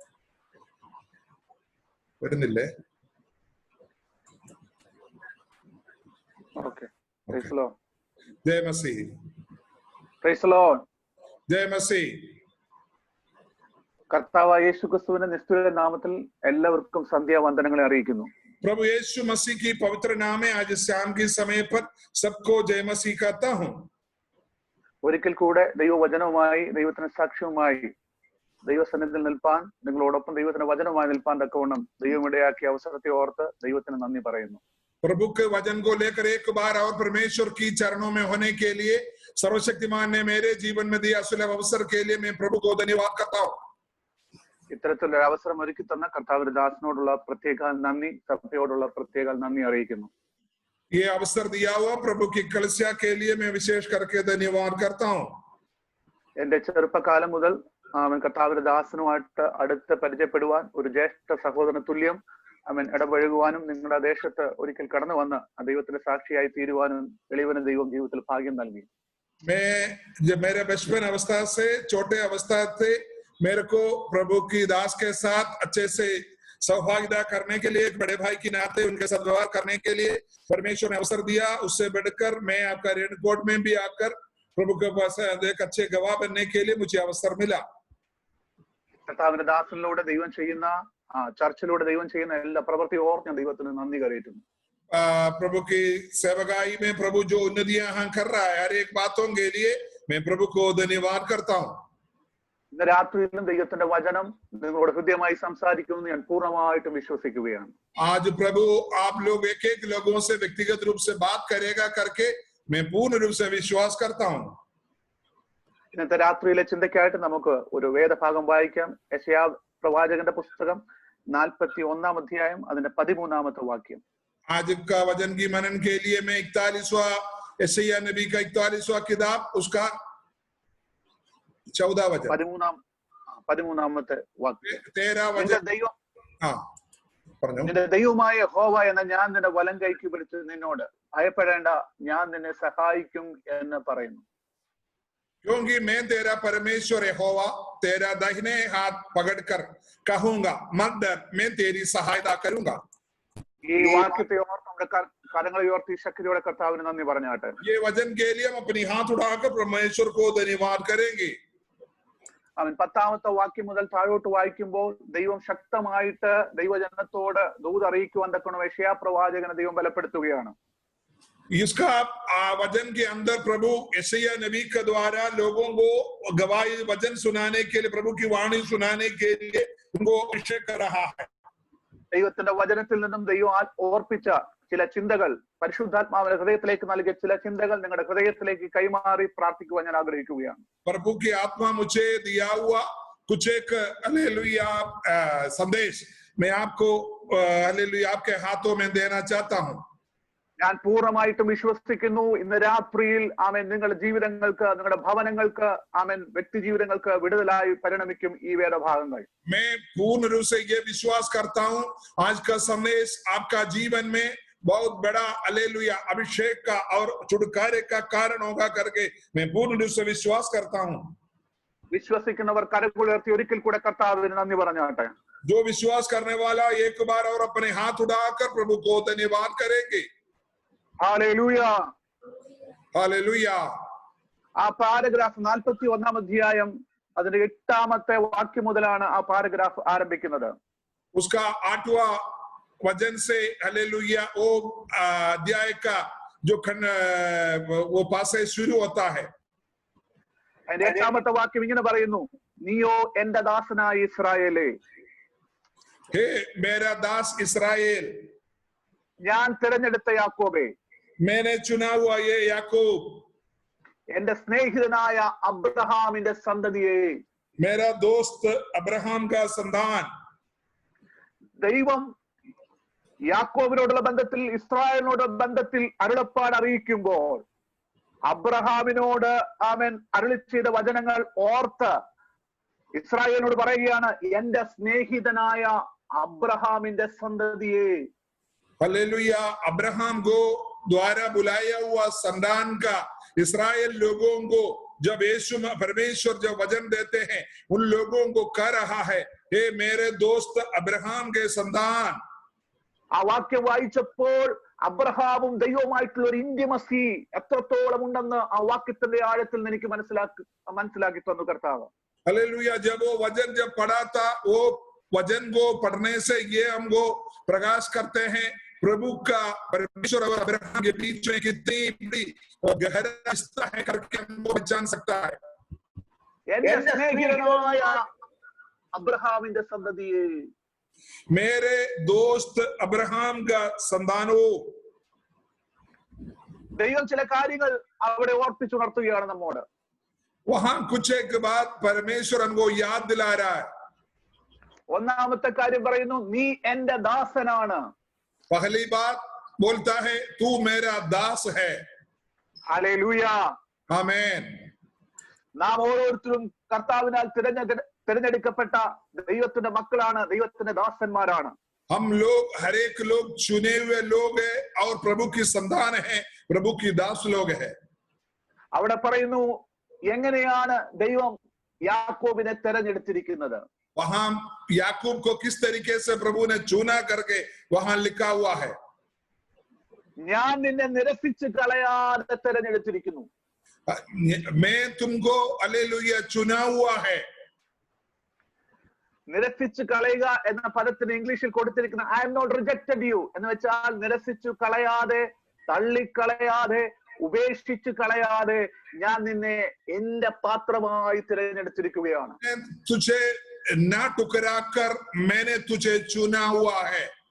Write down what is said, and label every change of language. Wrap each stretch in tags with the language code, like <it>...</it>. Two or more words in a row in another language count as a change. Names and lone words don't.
<ml>വരുന്നില്ലേ?</ml> <hi>जय मसीह. जय मसीह.</hi> <ml>കർത്താവായ യേശു ക്രിസ്തുവിന്റെ നിസ്തുല നാമത്തിൽ എല്ലാവർക്കും സന്ധ്യാവന്ദനങ്ങളെ അറിയിക്കുന്നു.</ml> <hi>प्रभु यीशु मसीह की पवित्र नाम में आज शाम के समय पर सबको जय मसीह कहता हूं.</hi> <ml>ഒരിക്കൽ കൂടെ ദൈവവചനവുമായി ദൈവത്തിന് സാക്ഷ്യവുമായി ദൈവസന്നിധിയിൽ നിൽപ്പാൻ, നിങ്ങളോടൊപ്പം ദൈവത്തിന്റെ വചനവുമായി നിൽപ്പാൻ തക്കവണ്ണം ദൈവം ഇടയാക്കിയ അവസരത്തെ ഓർത്ത് ദൈവത്തിന് നന്ദി പറയുന്നു.</ml> <hi>प्रभु के वचन को लेकर एक बार और परमेश्वर की चरणों में होने के लिए सर्वशक्तिमान ने मेरे जीवन में दिया सुलभ अवसर के लिए मैं प्रभु को धन्यवाद करता हूं.</hi> <ml>ഇത്തരത്തിലൊരു അവസരം ഒരുക്കി തന്ന കർത്താവിന്റെ ദാസനോടുള്ള പ്രത്യേക നന്ദി, സഭയോടുള്ള പ്രത്യേക നന്ദി അറിയിക്കുന്നു.</ml> <hi>ये अवसर दिया हुआ प्रभु की कलीसिया के लिए मैं विशेष करके धन्यवाद करता हूं.</hi> <ml>എന്റെ ചെറുപ്പകാലം മുതൽ കർത്താവിന്റെ ദാസനുമായിട്ട് അടുത്ത് പരിചയപ്പെടുവാൻ, ഒരു ജ്യേഷ്ഠ സഹോദരന് തുല്യം ഇടപഴകുവാനും, നിങ്ങളുടെ ദേശത്ത് ഒരിക്കൽ കടന്നു വന്ന് ദൈവത്തിന്റെ സാക്ഷിയായി തീരുവാനും എളിവന് ദൈവം ജീവിതത്തിൽ ഭാഗ്യം നൽകി.</ml> <hi>मेरे बचपन अवस्था से छोटे अवस्था से मेरे को प्रभु की दास के साथ अच्छे से सौभाग्यता करने के लिए, एक बड़े भाई की नाते उनके साथ व्यवहार करने के लिए परमेश्वर ने अवसर दिया. उससे बढ़कर मैं आपका रेडकोट में भी आकर प्रभु के पास एक अच्छे गवाह बनने के लिए मुझे अवसर मिला.</hi> <ml>കർത്താവിന്റെ ദാസനിലൂടെ ദൈവം ചെയ്യുന്ന, ചർച്ചിലൂടെ ദൈവം ചെയ്യുന്ന എല്ലാ പ്രവൃത്തി ഓർത്ത് ഞാൻ ദൈവത്തിന് നന്ദി കരയിട്ടുന്നു.</ml> <hi>प्रभु की सेवकाई में प्रभु जो उन्नतियां कर रहा है, हर एक बातों के लिए मैं प्रभु को धन्यवाद करता हूँ.</hi> <ml>ഇന്ന് രാത്രിയിലും ദൈവത്തിന്റെ വചനം നിങ്ങളോട് ഹൃദയമായി സംസാരിക്കുമെന്ന് ഞാൻ പൂർണ്ണമായിട്ടും വിശ്വസിക്കുകയാണ്.</ml> <hi>आज प्रभु आप लोग एक एक लोगों से व्यक्तिगत रूप से बात करेगा करके मैं पूर्ण रूप से विश्वास करता हूँ.</hi> <ml>ഇന്നത്തെ രാത്രിയിലെ ചിന്തയ്ക്കായിട്ട് നമുക്ക് ഒരു വേദഭാഗം വായിക്കാം. യെശയ്യാ പ്രവാചകന്റെ പുസ്തകം 41-ാം അധ്യായം അതിന്റെ 13-ാമത്തെ വാക്യം.</ml> <hi>आज का वचन की मनन के लिए मैं 41वां यशायाह नबी का 41वां किताब उसका 14 वचन</hi> <ml>13-ാമത്തെ വാക്യം.</ml> <hi>13 वचन.</hi> <ml>നിന്റെ ദൈവമായ യഹോവ എന്ന ഞാൻ നിന്റെ വലം കൈക്ക് പിടിച്ച് നിന്നോട് ഭയപ്പെടേണ്ട, ഞാൻ നിന്നെ സഹായിക്കും എന്ന് പറയുന്നു.</ml> <hi>क्योंकि मैं तेरा परमेश्वर यहोवा तेरा दाहिने हाथ पकड़कर कहूंगा, मत डर, मैं तेरी सहायता करूंगा.</hi> <ml>ഈ വാക്യത്തെ ഓർത്ത് നമ്മുടെ കരങ്ങൾ ഉയർത്തി ശക്തിയോടെ കർത്താവിന് നന്ദി പറഞ്ഞാട്ടെ.</ml> <hi>ये वचन के लिए हम अपनी हाथ उठाकर परमेश्वर को धन्यवाद करेंगे.</hi> <ml>അവൻ 10-ാമത്തെ വാക്യം മുതൽ താഴോട്ട് വായിക്കുമ്പോൾ ദൈവം ശക്തമായിട്ട് ദൈവജനത്തോട് ദൂത് അറിയിക്കുവാൻ തക്കവണ്ണം യെശയ്യാ പ്രവാചകനെ ദൈവം ബലപ്പെടുത്തുകയാണ്.</ml> <hi>इसका वचन के अंदर प्रभु यशायाह नबी के द्वारा लोगों को गवाही वचन सुनाने के लिए, प्रभु की वाणी सुनाने के लिए उनको अभिषेक कर रहा है.</hi> <ml>ദൈവത്തിന്റെ വചനത്തിൽ നിന്നും ദൈവം ഓർപ്പിച്ച ചില ചിന്തകൾ, പരിശുദ്ധാത്മാവിന്റെ ഹൃദയത്തിലേക്ക് നൽകിയ ചില ചിന്തകൾ നിങ്ങളുടെ ഹൃദയത്തിലേക്ക് കൈമാറി പ്രാർത്ഥിക്കുവാൻ ഞാൻ ആഗ്രഹിക്കുകയാണ്.</ml> <hi>प्रभु की आत्मा मुझे दिया हुआ कुछ एक हालेलुया संदेश मैं आपको हालेलुया आपके हाथों में देना चाहता हूँ.</hi> <ml>ഞാൻ പൂർണ്ണമായിട്ടും വിശ്വസിക്കുന്നു ഇന്ന് രാത്രിയിൽ ആമേൻ നിങ്ങളുടെ ജീവിതങ്ങൾക്ക്, നിങ്ങളുടെ ഭവനങ്ങൾക്ക്, ആമേൻ വ്യക്തി ജീവിതങ്ങൾക്ക് വിടുതലായി പരിണമിക്കും ഈ വേദഭാഗങ്ങൾ.</ml> <hi>मैं पूर्ण रूप से ये विश्वास करता हूँ आज का संदेश आपका जीवन में बहुत बड़ा हालेलुया अभिषेक का और छुटकारे का कारण होगा करके मैं पूर्ण रूप से विश्वास करता हूँ.</hi> <ml>വിശ്വസിക്കുന്നവർ കരങ്ങളുയർത്തി ഒരിക്കൽ കൂടെ കർത്താവിന് നന്ദി പറഞ്ഞാട്ടെ.</ml> <hi>जो विश्वास करने वाला एक बार और अपने हाथ उठाकर प्रभु को धन्यवाद करेंगे.</hi> <ml>ഹല്ലേലൂയ, ഹല്ലേലൂയ. ആ പാരഗ്രാഫ് 41-ാം അധ്യായം അതിന്റെ 8-ാമത്തെ വാക്യം മുതലാണ് ആ പാരഗ്രാഫ് ആരംഭിക്കുന്നത്.</ml> <hi>उसका 8वां वचन से हालेलुया वो अध्याय का जो खंड वो पासे शुरू होता है.</hi> <ml>അതിന്റെ 8-ാമത്തെ വാക്യം ഇങ്ങനെ പറയുന്നു, നീയോ എന്റെ ദാസനായ ഇസ്രായേലേ,</ml> <hi>हे मेरा दास इस्राएल,</hi> <ml>ഞാൻ തിരഞ്ഞെടുത്ത യാക്കോബേ,</ml> <hi>मैंने चुना हुआ ये याकूब,</hi> <ml>എന്റെ സ്നേഹിതനായ അബ്രഹാമിന്റെ സന്തതിയെ,</ml> <hi>मेरा दोस्त अब्राहम का संतान.</hi> <ml>ദൈവം യാക്കോബിനോടുള്ള ബന്ധത്തിൽ, ഇസ്രായേലിനോടുള്ള ബന്ധത്തിൽ അരുളപ്പാട് അറിയിക്കുമ്പോൾ അബ്രഹാമിനോട് അവൻ അരുളി ചെയ്ത വചനങ്ങൾ ഓർത്ത് ഇസ്രായേലിനോട് പറയുകയാണ്, എന്റെ സ്നേഹിതനായ अब्राहमिന്റെ സന്തതിയെ.</ml> <hi>हालेलुया। अब्राहम को द्वारा बुलाया हुआ संतान का इस्राएल लोगों को जब यीशु परमेश्वर जब वचन देते हैं, उन लोगों को कह रहा है, हे मेरे दोस्त अब्राहम के संतान.</hi> <ml>ആ വാക്യം വായിച്ചപ്പോൾ അബ്രഹാമും ദൈവവുമായിട്ടുള്ള ഒരു ഇന്റിമസി എത്രത്തോളം ഉണ്ടെന്ന് ആ വാക്യത്തിന്റെ ആഴത്തിൽ നിന്ന് എനിക്ക് മനസ്സിലാക്കി തന്നു കർത്താവ്.</ml> <hi>हालेलुया। जब वो वचन जब पढ़ा था, वो वचन को पढ़ने से ये हमको प्रकाश करते हैं प्रभु का परमेश्वर और अब्राहम के बीच में कितनी बड़ी और गहरा रिश्ता है करके हमको पहचान सकता है.</hi> <ml>എന്റെ സ്നേഹിതനായ അബ്രഹാമിന്റെ സന്തതിയെ,</ml> <hi>मेरे दोस्त अब्राहम का संतानों.</hi> <ml>ദൈവം ചില കാര്യങ്ങൾ അവിടെ ഓർപ്പിച്ചുണർത്തുകയാണ് നമ്മോട്.</ml> <hi>वहां कुछ एक बात परमेश्वर हमको याद दिला रहा है.</hi> <ml>ഒന്നാമത്തെ കാര്യം പറയുന്നു, നീ എന്റെ ദാസനാണ്.</ml> <hi>पहली बात बोलता है, तू मेरा दास है.</hi> <ml>ഹല്ലേലൂയ.</ml> <hi>आमीन.</hi> <ml>നാം ഓരോരുത്തരും കർത്താവിനാൽ തിരഞ്ഞെടുക്കപ്പെട്ട ദൈവത്തിന്റെ മക്കളാണ്, ദൈവത്തിന്റെ ദാസന്മാരാണ്.</ml> <hi>हम लोग हर एक लोग चुने हुए लोग हैं और प्रभु की संतान है, प्रभु की दास लोग है.</hi> <ml>അവിടെ പറയുന്നു എങ്ങനെയാണ് ദൈവം യാക്കോബിനെ തെരഞ്ഞെടുത്തിരിക്കുന്നത്.</ml> <hi>वहां याकूब को किस तरीके से प्रभु ने चुना करके वहां लिखा हुआ है,</hi> <ml>ഞാൻ നിന്നെ നിരസിച്ച് കളയാതെ തെരഞ്ഞെടുത്തിരിക്കുന്നു.</ml> <hi>मैं तुमको हालेलुया चुना हुआ है.</hi> <ml>നിരസിച്ച് കളയുക എന്ന പദത്തിന് ഇംഗ്ലീഷിൽ കൊടുത്തിരിക്കുന്ന</ml> <en>I am not rejected you</en> <ml>എന്ന് വെച്ചാൽ നിരസിച്ചു കളയാതെ, തള്ളിക്കളയാതെ, ഉപേക്ഷിച്ചു കളയാതെ ഞാൻ നിന്നെ എന്റെ പാത്രമായി തിരഞ്ഞെടുത്തിരിക്കുകയാണ്.</ml> <hi>तुझे ना टुकरा कर मैंने तुझे चुना हुआ है.</hi>